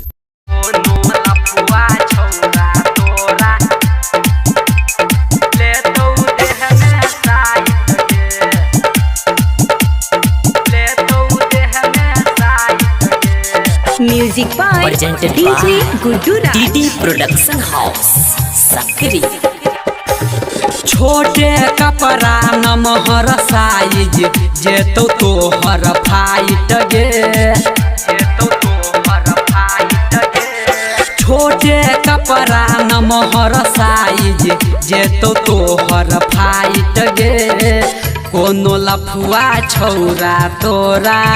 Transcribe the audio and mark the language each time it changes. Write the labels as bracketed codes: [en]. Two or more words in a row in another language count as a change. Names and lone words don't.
[en] Music by presented DJ by Gudura. DD Production House, Sakri. [mai] छोटे कपड़ा नमहर साइज जेतो तोहर फाइट गे छोटे कपड़ा नमहर साइज जेतो तोहर फाइट गे कोनो लफुआ छौरा तोरा